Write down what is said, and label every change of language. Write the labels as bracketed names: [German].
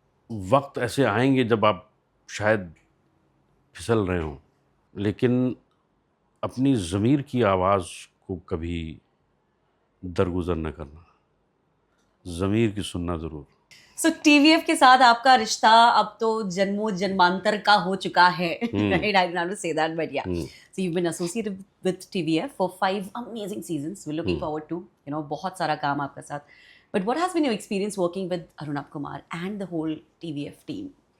[Hindi] वक्त ऐसे आएंगे जब आप शायद फिसल रहे हों, लेकिन अपनी ज़मीर की आवाज़ को कभी दरगुजर न करना, ज़मीर की सुनना ज़रूर। सो TVF के साथ आपका रिश्ता अब तो जन्मों जन्मांतर का हो चुका है, [English] right? I don't know how to say that, but yeah. So you've been associated with TVF for 5 amazing seasons. We're looking forward to, [Hindi] बहुत सारा काम आपका साथ. [English] But what has been your experience working with Arunabh Kumar and the whole TVF team?